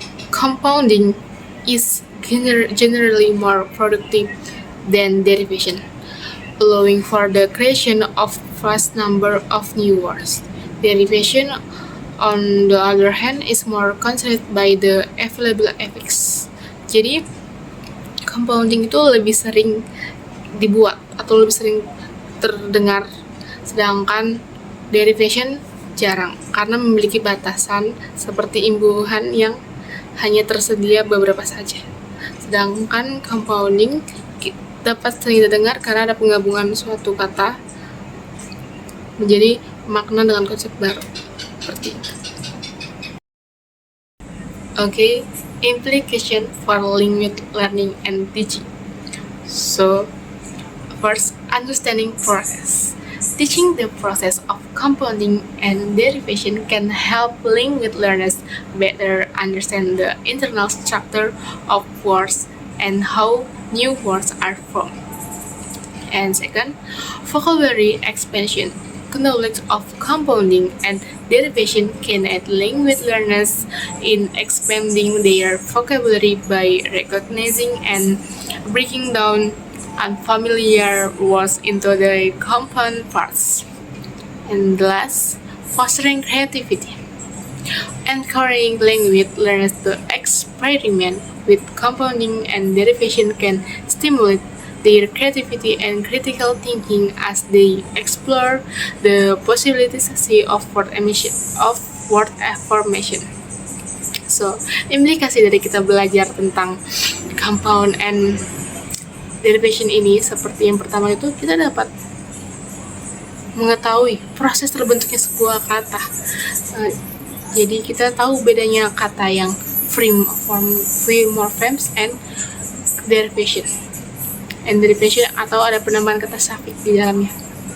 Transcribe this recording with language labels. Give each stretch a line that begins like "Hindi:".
English: Compounding is generally more productive than derivation, allowing for the creation of vast number of new words. Derivation, on the other hand, is more constrained by the available affix.
Indonesian: Jadi, compounding itu lebih sering dibuat atau lebih sering terdengar, sedangkan derivation jarang karena memiliki batasan seperti imbuhan yang hanya tersedia beberapa saja. Sedangkan compounding dapat sering didengar karena ada penggabungan suatu kata menjadi makna dengan konsep baru. Seperti itu.
English: Okay, implication for language learning and teaching. So, first, understanding process. Teaching the process of compounding and derivation can help language learners better understand the internal structure of words and how new words are formed. And second, vocabulary expansion. Knowledge of compounding and derivation can aid language learners in expanding their vocabulary by recognizing and breaking down unfamiliar words into their compound parts. And last, fostering creativity. Encouraging language learners to experiment with compounding and derivation can stimulate their creativity and critical thinking as they explore the possibilities of word word affirmation.
Indonesian: So, implikasi dari kita belajar tentang
English: compound and derivation
Indonesian: ini seperti yang pertama itu, kita dapat mengetahui proses terbentuknya sebuah kata. Jadi kita tahu bedanya kata yang
English: free morphemes and derivation
Indonesian: atau ada penambahan kata suffix di dalamnya.